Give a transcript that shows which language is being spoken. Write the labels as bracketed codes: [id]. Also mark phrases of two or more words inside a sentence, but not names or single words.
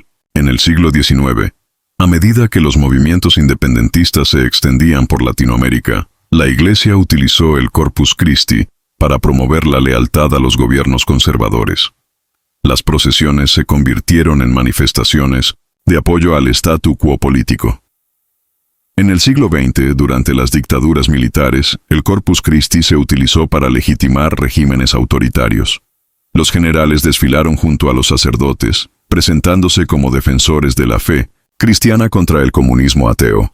[es] En el siglo XIX, a medida que los movimientos independentistas se extendían por Latinoamérica, la Iglesia utilizó el Corpus Christi para promover la lealtad a los gobiernos conservadores. Las procesiones se convirtieron en manifestaciones de apoyo al [la] statu quo [es] político. En el siglo XX, durante las dictaduras militares, el Corpus Christi se utilizó para legitimar regímenes autoritarios. Los generales desfilaron junto a los sacerdotes, presentándose como defensores de la fe cristiana contra el comunismo ateo.